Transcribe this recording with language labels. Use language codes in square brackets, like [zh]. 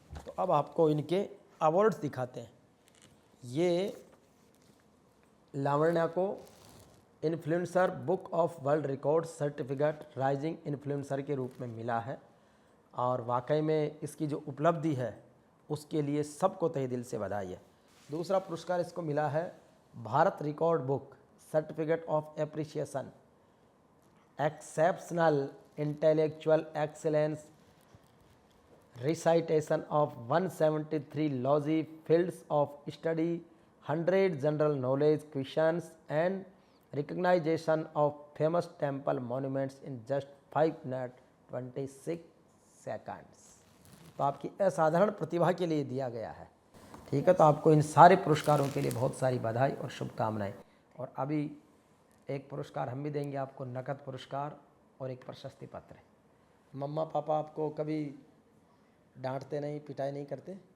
[hi] तो अब आपको इनके अवार्ड्स दिखाते हैं. ये लावण्या को influencer book of world record certificate rising influencer के रूप में मिला है और वाकई में इसकी जो उपलब्धि है उसके लिए सबको तहे दिल से बधाई है. दूसरा पुरस्कार इसको मिला है Bharat record book [en] Certificate of appreciation, exceptional intellectual excellence, recitation of 173 logy fields of study, 100 general knowledge questions, and recognition of famous temple monuments in just 5 minutes 26 seconds. [hi] तो आपकी असाधारण प्रतिभा के लिए दिया गया है। ठीक है, तो आपको इन सारे पुरस्कारों के लिए बहुत सारी बधाई और शुभकामनाएं। और अभी एक पुरस्कार हम भी देंगे आपको, नकद पुरस्कार और एक प्रशस्ति पत्र। मम्मा पापा आपको कभी डांटते नहीं, पिटाई नहीं करते?